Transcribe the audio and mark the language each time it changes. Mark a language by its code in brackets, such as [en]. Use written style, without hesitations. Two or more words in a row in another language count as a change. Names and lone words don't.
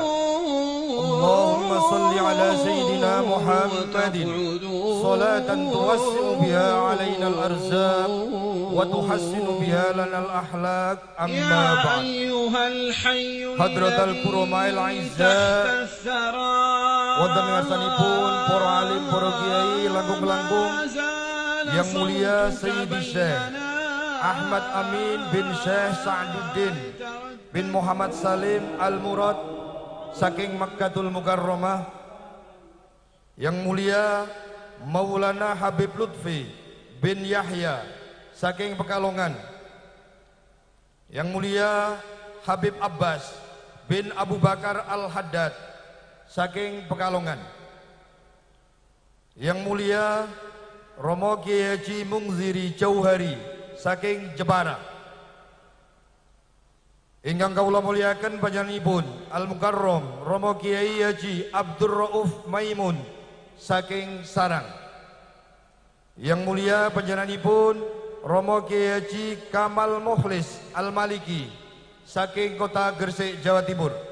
[ar] اللهم صل على سيدنا محمد صلاة توسع بها علينا الأرزاق وتحسن بها لنا الأحلاق. أما بعد، حضرة الكرماء الأعزاء [jv] wonten ngarsanipun para alim, para kiai, langkung-langkung [id] yang mulia [jv] Sayyidi Syekh Ahmad Amin bin Syekh Sa'duddin bin Muhammad Salim Al-Murad saking Makkatul Mukarramah, [id] yang mulia [jv] Maulana Habib Lutfi bin Yahya saking Pekalongan, [id] yang mulia [jv] Habib Abbas bin Abu Bakar Al-Haddad saking Pekalongan, [id] yang mulia [jv] Romo Kiai Haji Mungziri Jauhari saking Jepara, ingkang kawula muliaken panjenenganipun Al-Mukarram Romo Kiai Haji Abdur Rauf Maimun saking Sarang, [id] yang mulia [jv] panjenenganipun Romo Kiai Haji Kamal Mukhlis Al-Maliki saking Kota Gresik, Jawa Timur,